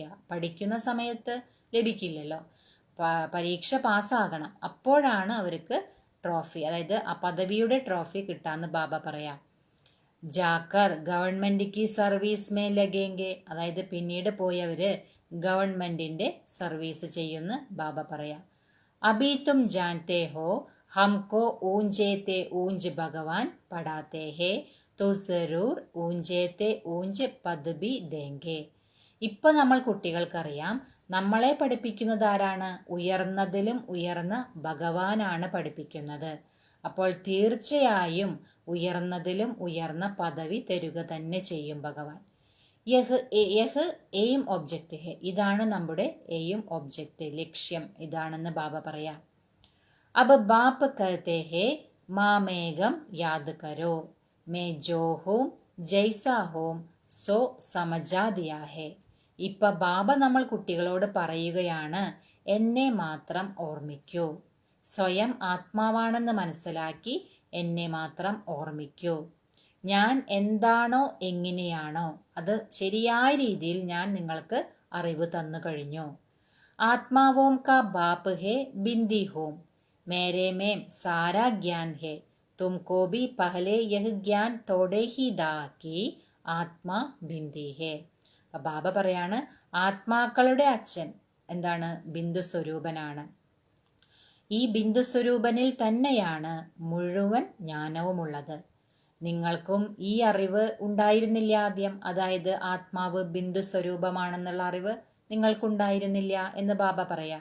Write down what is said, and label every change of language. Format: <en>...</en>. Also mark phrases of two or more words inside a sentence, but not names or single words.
<ml>പഠിക്കുന്ന സമയത്ത് ലഭിക്കില്ലല്ലോ, പരീക്ഷ പാസ്സാകണം, അപ്പോഴാണ് അവർക്ക് ട്രോഫി, അതായത് ആ പദവിയുടെ ട്രോഫി കിട്ടാന്ന് ബാബ പറയാം.</ml> <hi>जाकर गवर्नमेंट की सर्विस में लगेंगे,</hi> <ml>അതായത് പിന്നീട് പോയവര് ഗവൺമെന്റിന്റെ സർവീസ് ചെയ്യുമെന്ന് ബാബ പറയാം.</ml> <hi>अभी तुम जानते हो हमको ऊंचे ते ऊंच भगवान पढ़ाते हैं तो जरूर ऊंचे ते ऊंच पद भी देंगे.</hi> <ml>ഇപ്പൊ നമ്മൾ കുട്ടികൾക്കറിയാം നമ്മളെ പഠിപ്പിക്കുന്നത് ആരാണ്? ഉയർന്നതിലും ഉയർന്ന ഭഗവാനാണ് പഠിപ്പിക്കുന്നത്. അപ്പോൾ തീർച്ചയായും ഉയർന്നതിലും ഉയർന്ന പദവി തരുക തന്നെ ചെയ്യും ഭഗവാൻ.</ml> <hi>यह एम ऑब्जेक्ट है,</hi> <ml>ഇതാണ് നമ്മുടെ</ml> <en>aim object,</en> <ml>ലക്ഷ്യം ഇതാണെന്ന് ബാബ പറയാം.</ml> <hi>अब बाप कहते हैं मामेगम याद करो मैं जो हूँ जैसा हूँ सो समझा दिया है.</hi> <ml>ഇപ്പൊ ബാബ നമ്മൾ കുട്ടികളോട് പറയുകയാണ്, എന്നെ മാത്രം ഓർമ്മിക്കൂ, സ്വയം ആത്മാവാണെന്ന് മനസ്സിലാക്കി എന്നെ മാത്രം ഓർമ്മിക്കൂ. ഞാൻ എന്താണോ എങ്ങനെയാണോ അത് ശരിയായ രീതിയിൽ ഞാൻ നിങ്ങൾക്ക് അറിവ് തന്നു കഴിഞ്ഞു.</ml> <hi>आत्माओं का बाप है बिंदी हों मेरे में सारा ज्ञान है तुमको भी पहले यह ज्ञान थोड़े ही दा कि आत्मा बिंदी है.</hi> <ml>ബാബ പറയാണ്, ആത്മാക്കളുടെ അച്ഛൻ എന്താണ്? ബിന്ദു സ്വരൂപനാണ്. ഈ ബിന്ദു സ്വരൂപനിൽ തന്നെയാണ് മുഴുവൻ ജ്ഞാനവുമുള്ളത്. നിങ്ങൾക്കും ഈ അറിവ് ഉണ്ടായിരുന്നില്ല ആദ്യം, അതായത് ആത്മാവ് ബിന്ദു സ്വരൂപമാണെന്നുള്ള അറിവ് നിങ്ങൾക്കുണ്ടായിരുന്നില്ല എന്ന് ബാബ പറയാം.</ml>